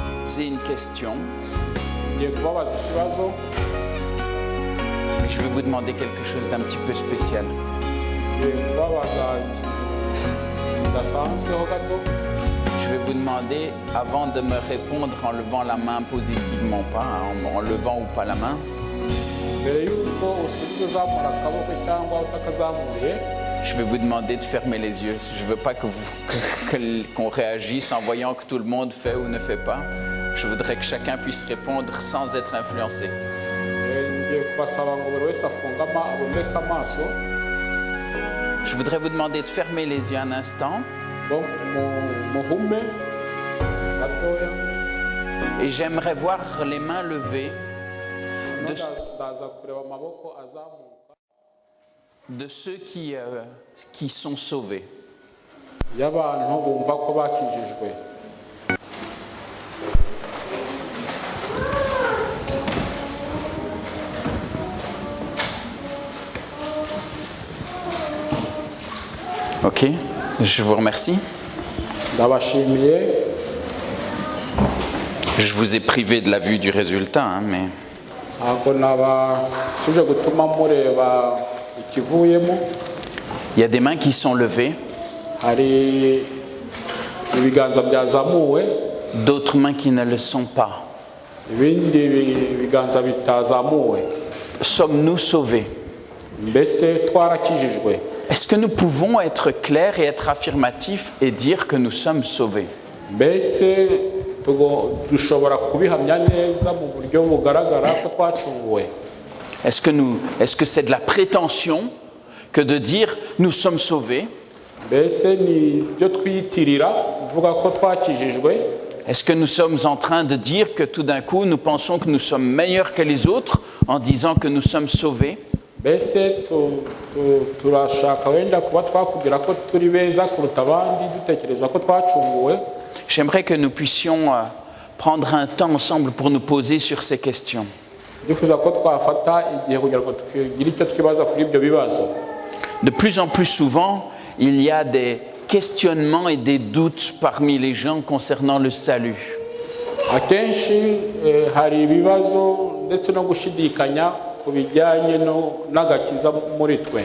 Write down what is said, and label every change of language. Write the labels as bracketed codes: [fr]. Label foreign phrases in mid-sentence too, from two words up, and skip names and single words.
[fr] poser une question. [rw] ngiye kubabaza ikibazo. [fr] Mais je vais vous demander quelque chose d'un petit peu spécial. [rw] ngiye kubabaza bidasanzweho gato. [fr] Je vais vous demander, avant de me répondre en levant la main positivement pas, en levant ou pas la main, [rw] mbere y'uko usubiza uzamura akaboko cyangwa utakazamuye, [fr] je vais vous demander de fermer les yeux. Je ne veux pas qu'on réagisse en voyant que tout le monde fait ou ne fait pas. Je voudrais que chacun puisse répondre sans être influencé. [rw] ngiye kubasaba ngo buri wese aboneke amaso. [fr] Je voudrais vous demander de fermer les yeux un instant. [rw] Donc muhume gatoya. [fr] Et j'aimerais voir les mains levées [rw] ndaza kureba amaboko azamuka [fr] de ceux qui sont sauvés. [rw] y'abantu bumva ko bakijijwe. [fr] Ok, je vous remercie. [rw] ndabashimiye. [fr] Je vous ai privé de la vue du résultat, hein, mais [rw] ntabwo nabashije gutuma mureba ikivuyemo. [fr] il y a des mains qui sont levées, [rw] hari ibiganza byazamuwe, [fr] d'autres mains qui ne le sont pas. [rw] ibindi biganza bitazamuwe. [fr] Sommes-nous sauvés? [rw] Mbese twarakijijwe? [fr] Est-ce que nous pouvons être clairs et être affirmatifs et dire que nous sommes sauvés? [rw] mbese dushobora kubihamya neza mu buryo bugaragara ko twacunguwe? [fr] Est-ce que c'est de la prétention que de dire nous sommes sauvés? [rw] mbese ni byo twiyitirira kuvuga ko twakijijwe? [fr] Est-ce que nous sommes en train de dire que tout d'un coup nous pensons que nous sommes meilleurs que les autres en disant que nous sommes sauvés? [rw] mbese turashaka wenda kuba twakubwira ko turi beza kuruta abandi dutekereza ko twacunguwe? [fr] J'aimerais que nous puissions prendre un temps ensemble pour nous poser sur ces questions. [rw] ndifuza ko twafata igihe kugira ngo tugire icyo twibaza kuri ibyo bibazo. [fr] De plus en plus souvent, il y a des questionnements et des doutes parmi les gens concernant le salut. [rw] akenshi hari ibibazo ndetse no gushidikanya ku bijyanye n'agakiza muri twe.